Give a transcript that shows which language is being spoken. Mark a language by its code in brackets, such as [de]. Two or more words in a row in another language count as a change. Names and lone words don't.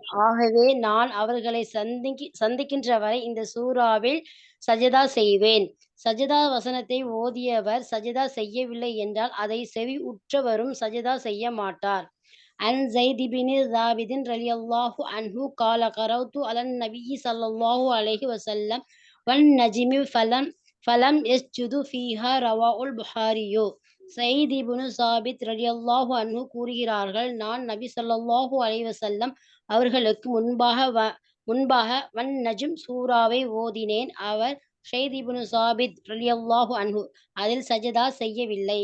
[ta] ஆகவே நான் அவர்களை சந்திக்கின்ற வரை இந்த சூறாவில் சஜதா செய்வேன். சஜதா வசனத்தை ஓதியவர் சஜதா செய்யவில்லை என்றால் அதை செவி உற்றவரும் சஜதா செய்ய மாட்டார். [ar] عن زيد بن ثابت رضي الله عنه قال قرأت على النبي صلى الله عليه وسلم والنجم فلم يسجد فيها رواه البخاري. [ta] ஸைத் இப்னு ஸாபித் [ar] رضي الله عنه [ta] கூறுகிறார்கள், நான் நபி [ar] صلى الله عليه وسلم [ta] அவர்களுக்கு முன்பாக வன் நஜ்ம் சூறாவை ஓதினேன். அவர் ஸைத் இப்னு ஸாபித் [ar] رضي الله عنه [ta] அதில் சஜதா செய்யவில்லை.